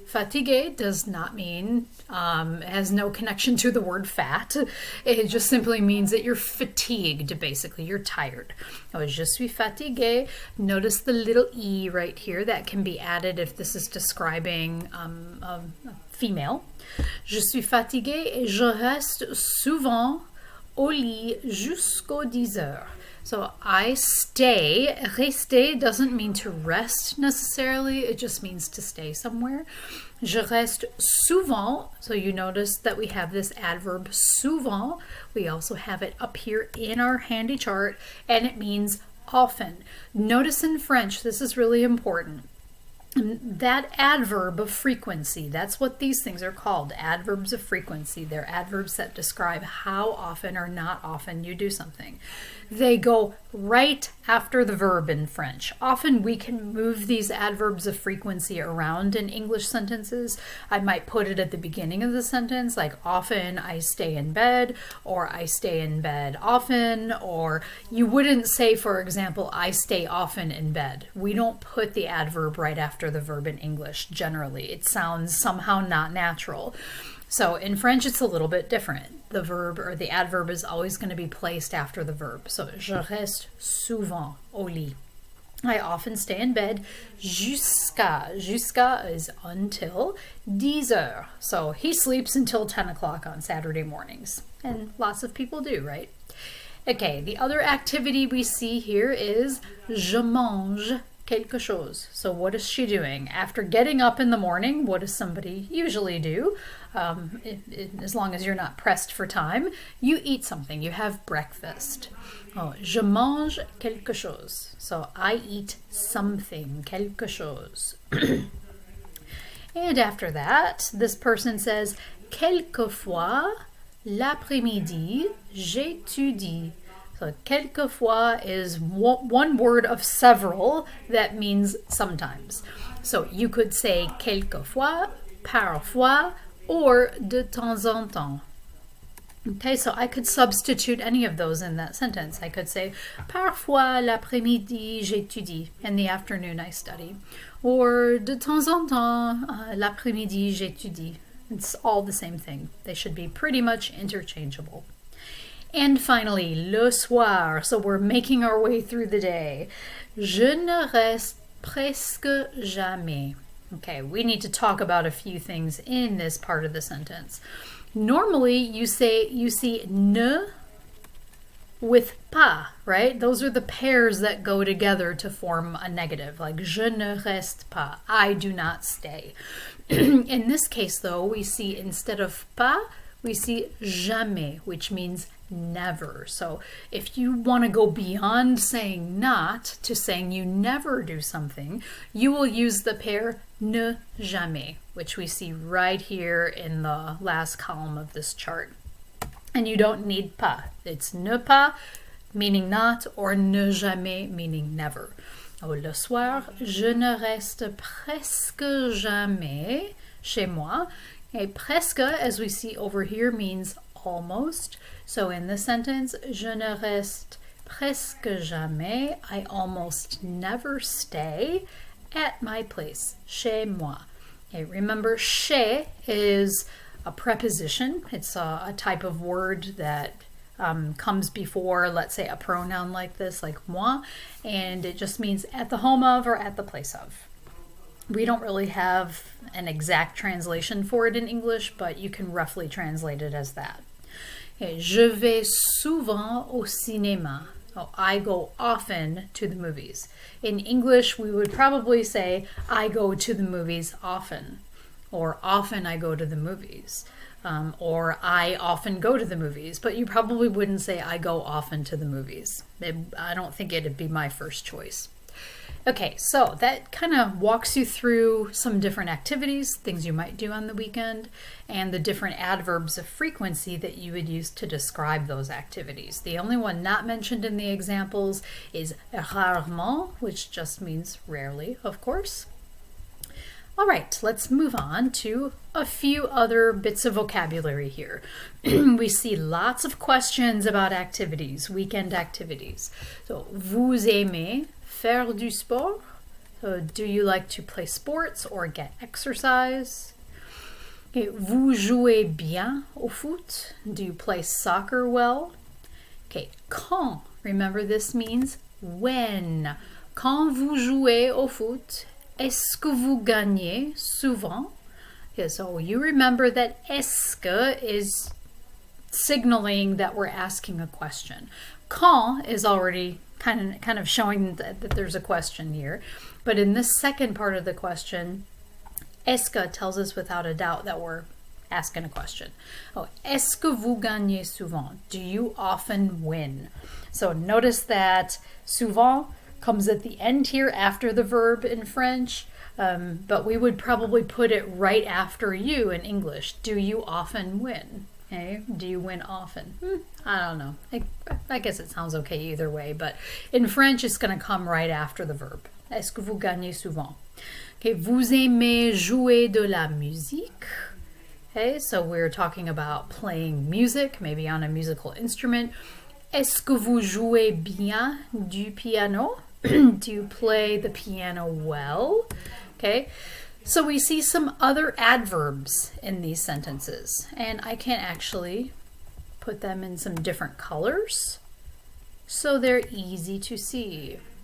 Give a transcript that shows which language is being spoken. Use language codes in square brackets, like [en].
[en] Fatigué does not mean, has no connection to the word fat. It just simply means that you're fatigued, basically. You're tired. Oh, [fr] je suis fatigué. [en] Notice the little e right here that can be added if this is describing a female. [fr] Je suis fatigué et je reste souvent au lit jusqu'aux 10 heures. [en] So I stay. Rester doesn't mean to rest necessarily. It just means to stay somewhere. [fr] Je reste souvent. [en] So you notice that we have this adverb souvent. We also have it up here in our handy chart, and it means often. Notice in French, this is really important. That adverb of frequency, that's what these things are called, adverbs of frequency. They're adverbs that describe how often or not often you do something. They go right after the verb in French. Often we can move these adverbs of frequency around in English sentences. I might put it at the beginning of the sentence, like often I stay in bed, or I stay in bed often, or you wouldn't say, for example, I stay often in bed. We don't put the adverb right after the verb in English generally. It sounds somehow not natural. So in French, it's a little bit different. The verb or the adverb is always going to be placed after the verb. [fr] So, je reste souvent au lit. [en] I often stay in bed [fr] jusqu'à. Jusqu'à [en] is until 10 heures. So he sleeps until 10 o'clock on Saturday mornings. And lots of people do, right? Okay, the other activity we see here is [fr] je mange quelque chose. [en] So what is she doing? After getting up in the morning, what does somebody usually do? As long as you're not pressed for time, you eat something. You have breakfast. [fr] Oh, je mange quelque chose. [en] So I eat something, [fr] quelque chose. [en] And after that, this person says, [fr] quelquefois, l'après-midi, j'étudie. [en] So quelquefois is one word of several that means sometimes. So you could say quelquefois, parfois, or [fr] de temps en temps. [en] Okay, so I could substitute any of those in that sentence. I could say, [fr] parfois l'après-midi j'étudie. [en] In the afternoon I study. [fr] Or de temps en temps, l'après-midi j'étudie. [en] It's all the same thing. They should be pretty much interchangeable. And finally, le soir. So we're making our way through the day. [fr] Je ne reste presque jamais. [en] Okay, we need to talk about a few things in this part of the sentence. Normally, you see ne with pas, right? Those are the pairs that go together to form a negative, like [fr] je ne reste pas, [en] I do not stay. In this case, though, we see instead of pas, we see jamais, which means never. So if you want to go beyond saying not to saying you never do something, you will use the pair ne jamais, which we see right here in the last column of this chart. And you don't need pas. It's ne pas, meaning not, or ne jamais, meaning never. [fr] Oh, le soir, je ne reste presque jamais chez moi, [en] Okay, presque, as we see over here, means almost. So in this sentence, [fr] je ne reste presque jamais. [en] I almost never stay at my place, chez moi. Okay, remember, chez is a preposition. It's a type of word that comes before, let's say, a pronoun like this, like moi, and it just means at the home of or at the place of. We don't really have an exact translation for it in English, but you can roughly translate it as that. [fr] Okay, je vais souvent au cinéma. [en] Oh, I go often to the movies. In English, we would probably say, I go to the movies often, or often I go to the movies, or I often go to the movies, but you probably wouldn't say, I go often to the movies. I don't think it'd be my first choice. Okay, so that kind of walks you through some different activities, things you might do on the weekend, and the different adverbs of frequency that you would use to describe those activities. The only one not mentioned in the examples is rarement, which just means rarely, of course. All right, let's move on to a few other bits of vocabulary here. We see lots of questions about activities, weekend activities. [fr] So, vous aimez faire du sport? [en] So, do you like to play sports or get exercise? [fr] Okay, vous jouez bien au foot? [en] Do you play soccer well? Okay, quand? Remember, this means when. [fr] Quand vous jouez au foot, est-ce que vous gagnez souvent? [en] Okay, so you remember that est-ce que is signaling that we're asking a question. Quand is already kind of showing that there's a question here. But in this second part of the question, est-ce que tells us without a doubt that we're asking a question. [fr] Oh, est-ce que vous gagnez souvent? [en] Do you often win? So notice that souvent comes at the end here after the verb in French, but we would probably put it right after you in English. Do you often win? Okay. Do you win often? I don't know. I guess it sounds okay either way, but in French it's going to come right after the verb. [fr] Est-ce que vous gagnez souvent? Okay, vous aimez jouer de la musique? [en] Okay, so we're talking about playing music, maybe on a musical instrument. [fr] Est-ce que vous jouez bien du piano? [en] Do you play the piano well? Okay. So we see some other adverbs in these sentences, and I can actually put them in some different colors so they're easy to see.